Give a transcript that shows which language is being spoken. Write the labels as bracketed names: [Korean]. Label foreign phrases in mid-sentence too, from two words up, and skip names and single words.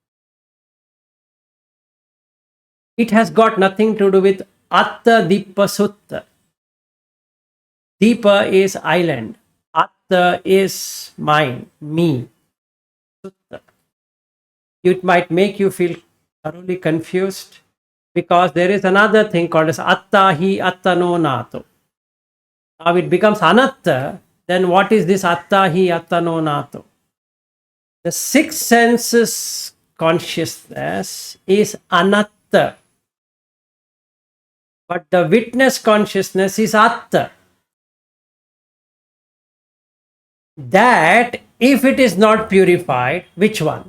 [English] It has got nothing to do with Atta Dipa Sutta. Dipa is island. Atta is mine, me. Sutta. It might make you feel thoroughly confused because there is another thing called as [Pali] atta hi atta no nato. [English] Now it becomes anatta, then what is this [Pali] atta hi atta no nato? [English] The six senses consciousness is anatta, but the witness consciousness is atta. That if it is not purified, which one?